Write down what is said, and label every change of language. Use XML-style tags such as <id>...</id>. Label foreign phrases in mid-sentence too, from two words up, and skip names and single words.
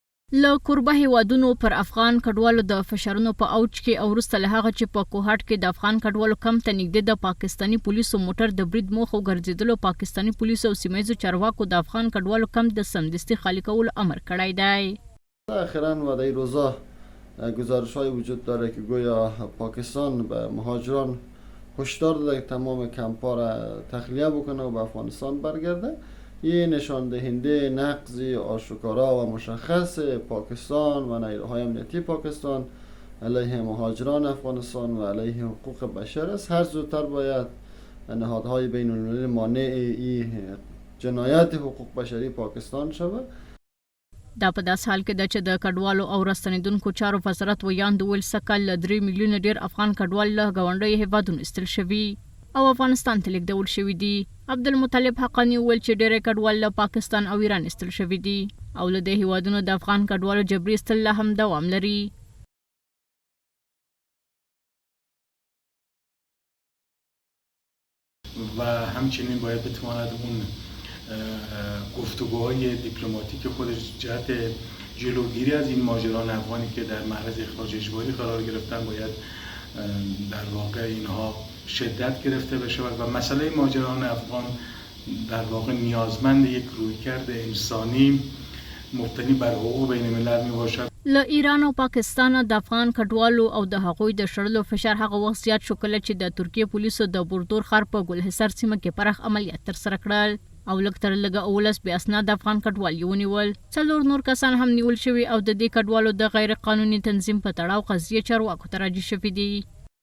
<ps>له کوربه هیوادونو پر افغان کډوالو د فشارونو په اوج کې او وروسته له هغه چې په کوهاټ کې د افغان کډوالو کمپ ته نږدې د پاکستاني پولیسو موټر د برید موخه وګرځېدلو پاکستاني پولیسو او سیمه ییزو چارواکو د افغان کډوالو کمپ د سمدستي خالی کولو امر کړی دی.</ps> <fa>اخیراً و در این روزا گزارش‌های وجود داره که گویا پاکستان به مهاجران هشدار داده که تمام کمپ‌ها را تخلیه بکنه و به افغانستان برگرده. یه نشان دهنده نقضی آشکارا و مشخص پاکستان و نیروهای امنیتی پاکستان علیه مهاجران افغانستان و علیه حقوق بشر است. هر زودتر باید نهادهای بین المللی مانع این جنایت حقوق بشری پاکستان شود.</fa> <ps>دا په داس حال کې د چې د کډوالو او راستنیدونکو چارو وزارت ویاند ویل سکل 3 میلیونه ډیر افغان کډوال له غونډې هیوادونو استل شوي او افغانستان ته لیږدول شوي دي. عبدالمطلب حقانی ویل چې ډېر کډوال له پاکستان او ایران استل شوي دي او له دې هیوادونو د افغان کډوالو جبري استل لا هم دوام لري.</ps> <fa>و همچنین باید بتواند اون گفتگوهای دیپلماتیک خودش جهت جلوگیری از این مهاجران افغانی که در معرض اخراج اجباری قرار گرفتن باید در واقع اینها شدت گرفته بشه و مسئله مهاجران افغان در واقع نیازمند یک رویکرد انسانی مبتنی بر حقوق بین الملل می باشد.</fa> <ps>له ایران او پاکستان د افغان کډوالو او د هغوی د شړلو فشار هغه وخت زیات شو کله چې د ترکیه پولیسو د بوردور ښار په ګلحصار سیمه کې پراخ عملیات ترسره کړل او لږ تر لږه 19 بې اسناد افغان کډوال یې ونیول. 4 نور کسان هم نیول شوي او د دې کډوالو د غیر قانوني تنظیم په تړاو قضیې چارواکو ته راجع شوي دي.</ps>